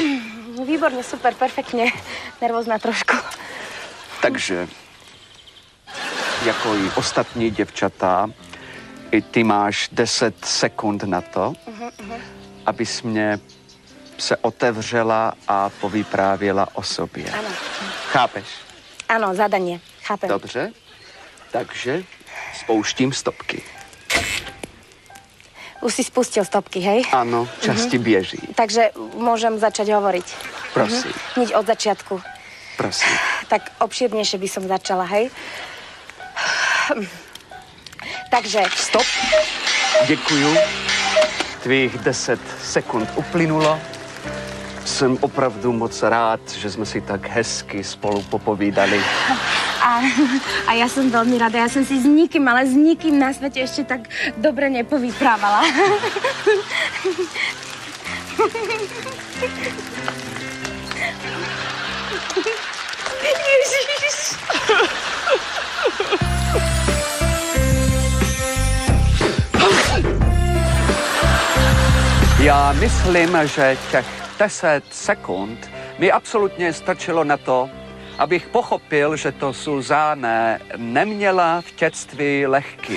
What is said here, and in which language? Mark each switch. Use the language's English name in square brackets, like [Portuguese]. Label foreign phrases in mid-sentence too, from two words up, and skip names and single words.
[Slovak] Výborne, super, perfektne. Nervózna trošku. [Czech] Takže, jako i ostatní děvčata, i ty máš 10 sekund na to, abys mě se otevřela a povyprávěla o sobě. [Slovak] Áno. [Czech] Chápeš? [Slovak] Áno, zadanie. Chápem. [Czech] Dobře, takže spouštím stopky. [Slovak] Už si spustil stopky, hej? [Czech] Ano, čas ti běží. [Slovak] Takže môžem začať hovoriť. [Czech] Prosím, [Slovak] Hneď od začiatku. [Czech] prosím. [Slovak] Tak obšírnejšie by som začala, hej? Takže, [Czech] Stop. Děkuju. Tvých 10 sekund uplynulo. Jsem opravdu moc rád, že jsme si tak hezky spolu popovídali. [Slovak] a ja som veľmi rada. Ja som si s nikým, ale s nikým na svete ešte tak dobre nepovyprávala. [Czech] Ježiš. Já myslím, že těch 10 sekund mi absolutně stačilo na to, abych pochopil, že to Suzáne neměla v dětství lehký.